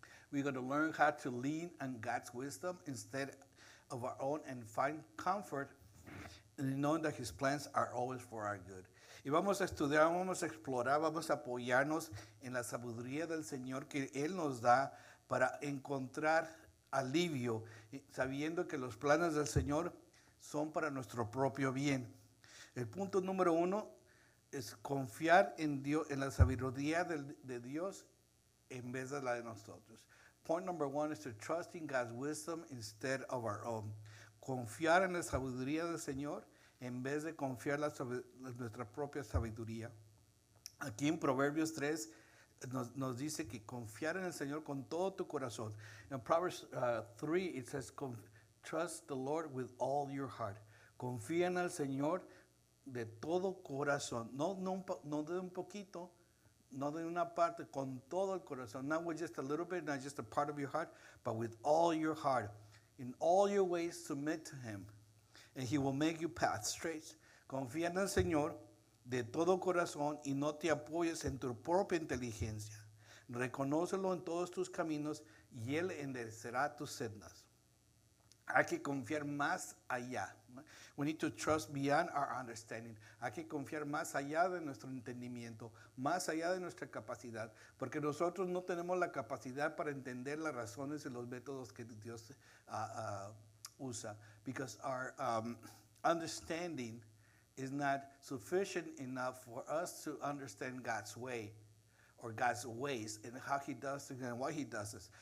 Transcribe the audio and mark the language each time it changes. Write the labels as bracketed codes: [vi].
[en] We're going to learn how to lean on God's wisdom instead of our own and find comfort in knowing that His plans are always for our good. [es] Y vamos a estudiar, vamos a explorar, vamos a apoyarnos en la sabiduría del Señor que Él nos da para encontrar alivio, sabiendo que los planes del Señor son para nuestro propio bien. El punto número 1 es confiar en Dios, en la sabiduría de Dios en vez de la de nosotros. [en] Point number 1 is to trust in God's wisdom instead of our own. [es] Confiar en la sabiduría del Señor en vez de confiar en nuestra propia sabiduría. Aquí en Proverbios 3 nos dice que confiar en el Señor con todo tu corazón. [en] En Proverbs 3 it says, trust the Lord with all your heart. [es] Confía en el Señor de todo corazón. No de un poquito, no de una parte, con todo el corazón. [en] Not with just a little bit, not just a part of your heart, but with all your heart. In all your ways submit to Him, and He will make your path straight. [es] Confía en el Señor de todo corazón y no te apoyes en tu propia inteligencia. Reconócelo en todos tus caminos y Él enderezará tus sendas. Hay que confiar más allá. [en] We need to trust beyond our understanding. [es] Hay que confiar más allá de nuestro entendimiento, más allá de nuestra capacidad, porque nosotros no tenemos la capacidad para entender las razones y los métodos que Dios usa, [en] because our understanding is not sufficient enough for us to understand God's way or God's ways and how He does things and why He does this.